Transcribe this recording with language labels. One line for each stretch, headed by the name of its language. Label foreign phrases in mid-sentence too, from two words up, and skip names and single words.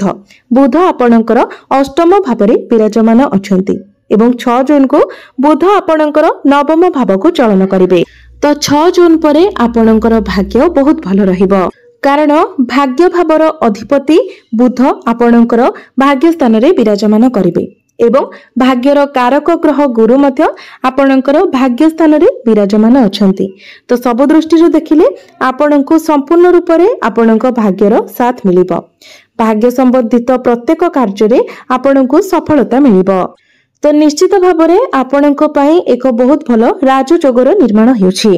Odia: ବୁଧ ଆପଣଙ୍କର ଅଷ୍ଟମ ଭାବରେ ବିରାଜମାନ ଅଛନ୍ତି ଏବଂ 6 ଜୁନ କୁ ବୁଧ ଆପଣଙ୍କର ନବମ ଭାବ କୁ ଚଳନ କରିବେ। ତ 6 ଜୁନ ପରେ ଆପଣଙ୍କର ଭାଗ୍ୟ ବହୁତ ଭଲ ରହିବ, କାରଣ ଭାଗ୍ୟ ଭାବର ଅଧିପତି ବୁଧ ଆପଣଙ୍କର ଭାଗ୍ୟ ସ୍ଥାନ ରେ ବିରାଜମାନ କରିବେ ଏବଂ ଭାଗ୍ୟର କାରକ ଗ୍ରହ ଗୁରୁ ମଧ୍ୟ ଆପଣଙ୍କର ଭାଗ୍ୟ ସ୍ଥାନ ରେ ବିରାଜମାନ ଅଛନ୍ତି। ତ ସବୁ ଦୃଷ୍ଟି ଦେଖିଲେ ଆପଣଙ୍କୁ ସମ୍ପୂର୍ଣ୍ଣ ରୂପ ରେ ଆପଣଙ୍କ ଭାଗ୍ୟର ସାଥ ମିଳିବ। ଭାଗ୍ୟ ସମ୍ବନ୍ଧିତ ପ୍ରତ୍ୟେକ କାର୍ଯ୍ୟ ରେ ଆପଣଙ୍କୁ ସଫଳତା ମିଳିବ। ତ ନିଶ୍ଚିତ ଭାବରେ ଆପଣଙ୍କ ପାଇଁ ଏକ ବହୁତ ଭଲ ରାଜଯୋଗର ନିର୍ମାଣ ହେଉଛି।